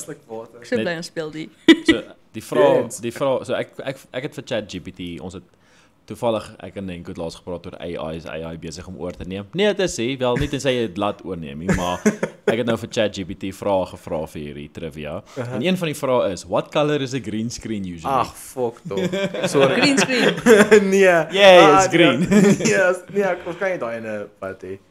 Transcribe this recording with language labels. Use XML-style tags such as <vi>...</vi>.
<en>Fantastic water.</en> <af>Ek sê bly en speel die. So die vraag, so ek het vir ChatGPT, ons het toevallig ek en Nenko het laas gepraat oor AI besig om oor te neem. Nee, dit is hy, wel nie tensy jy dit laat oorneem nie, maar ek het nou vir ChatGPT vrae gevra vir hierdie trivia. En een van die vrae is,</af> <en>what color is a green screen usually?</en> <af>Ag, fuck tog. Sorry. Green screen. Nee.</af> <en>Yay, it's green.</en> <af>Nee, of kan jy daai in 'n wat hê?</af>